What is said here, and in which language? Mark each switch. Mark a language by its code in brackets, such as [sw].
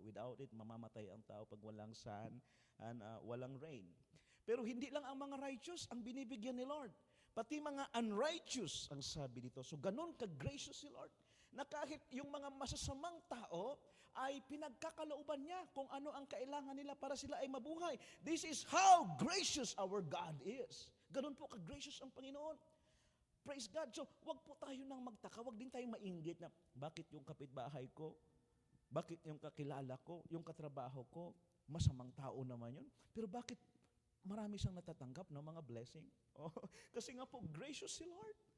[tl] Without it, mamamatay ang tao pag walang sun and walang rain. Pero hindi lang ang mga righteous ang binibigyan ni Lord. Pati mga unrighteous ang sabi dito. So ganun ka-gracious si Lord na kahit yung mga masasamang tao ay pinagkakalooban niya kung ano ang kailangan nila para sila ay mabuhay. [en] This is how gracious our God is. [tl] Ganun po ka-gracious ang Panginoon. Praise God. So wag po tayo nang magtaka, wag din tayong mainggit na bakit yung kapitbahay ko, bakit yung kakilala ko, yung katrabaho ko, masamang tao naman yun. Pero bakit marami siyang natatanggap ng mga blessing? Oh, kasi nga po, gracious si Lord.